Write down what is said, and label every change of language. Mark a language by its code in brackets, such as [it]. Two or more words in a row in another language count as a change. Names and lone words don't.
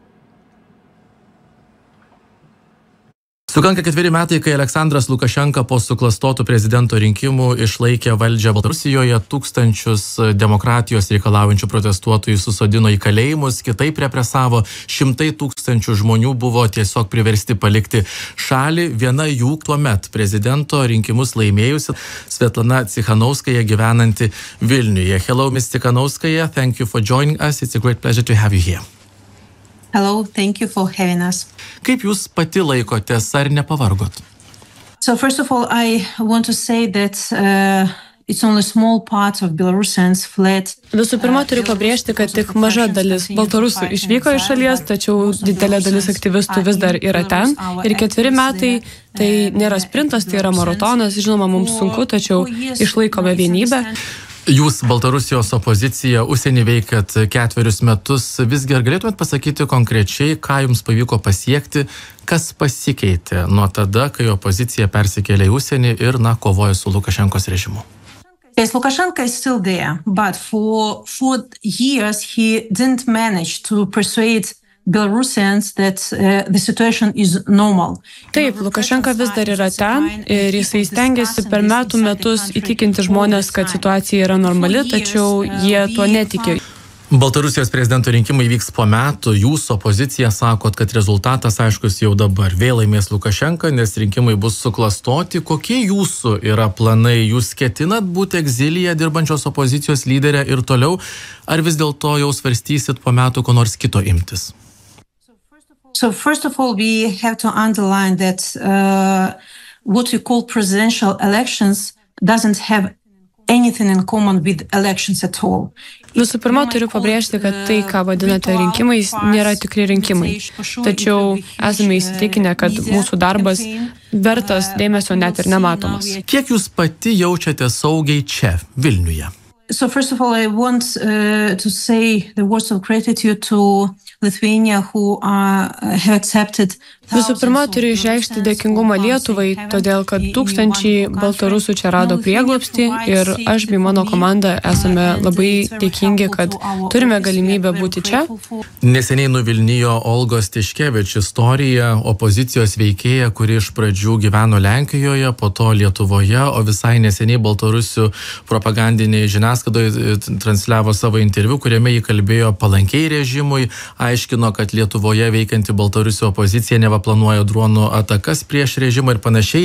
[lt] Sukanka 4 metai, kai Aleksandras Lukašenka po suklastotų prezidento rinkimų išlaikė valdžią Baltarusijoje, tūkstančius demokratijos reikalaujančių protestuotojų susodino į kalėjimus, kitaip represavo, 100 000 žmonių buvo tiesiog priversti palikti šalį. Viena jų tuomet prezidento rinkimus laimėjusi Svetlana Tsikhanouskaja gyvenanti Vilniuje. [en] Hello, Ms. Tsikhanouskaja, thank you for joining us. It's a great pleasure to have you here. Hello, thank you for having us. [lt] Kaip jūs pati laikotės, ar nepavargot? [en] So first of all, I want to say that it's only small part of Belarusians fled. [lt] Visų pirma, turiu pabrėžti, kad tik maža dalis baltarusų išvyko iš šalies, tačiau didelė dalis aktyvistų vis dar yra ten. Ir 4 metai tai nėra sprintas, tai yra maratonas. Žinoma, mums sunku, tačiau išlaikome vienybę. Jūs Baltarusijos opozicija užsienį veikat 4 metus. Visgi ar galėtumėt pasakyti konkrečiai, ką jums pavyko pasiekti, kas pasikeitė nuo tada, kai opozicija persikėlė į užsienį ir, kovoja su Lukašenkos režimu? [en] Yes, Lukashenko is still there, but for 4 years he didn't manage to persuade Belarusians that the situation is normal. [lt] Taip, Lukašenka vis dar yra ten ir jisai stengiasi per metus įtikinti žmonės, kad situacija yra normali, tačiau jie tuo netiki. Baltarusijos prezidento rinkimai vyks po metų, jūsų opozicija sakot, kad rezultatas aiškus jau dabar. Vėl laimės Lukašenka, nes rinkimai bus suklastoti. Kokie jūsų yra planai? Jūs ketinat būti egzilyje dirbančios opozicijos lyderė ir toliau, ar vis dėlto jau svarstysit po metų ko nors kito imtis? [en] So first of all, we have to underline that what we call presidential elections doesn't have anything in common with elections at all. [lt] Visų pirma, turiu pabrėžti, kad tai, ką vadinate rinkimais, nėra tikri rinkimai. Tačiau esame įsitikinę, kad mūsų darbas vertas dėmesio net ir nematomas. Kiek jūs pati jaučiate saugiai čia, Vilniuje? [en] So first of all, I want to say the words of gratitude to Lithuania who have accepted. [lt] Visų pirma, turiu išreikšti dėkingumą Lietuvai, todėl kad tūkstančiai baltarusų čia rado prieglobstį ir aš bei mano komanda esame labai dėkingi, kad turime galimybę būti čia. Neseniai nuvilnijo Olgos Tiškevič istorija, opozicijos veikėja, kuri iš pradžių gyveno Lenkijoje, po to Lietuvoje, o visai neseniai baltarusių propagandiniai žiniasklaidoje transliavo savo interviu, kuriame jį kalbėjo palankiai režimui, aiškino, kad Lietuvoje veikianti Baltarusių opozicija neva planuoja dronų atakas prieš režimą ir panašiai.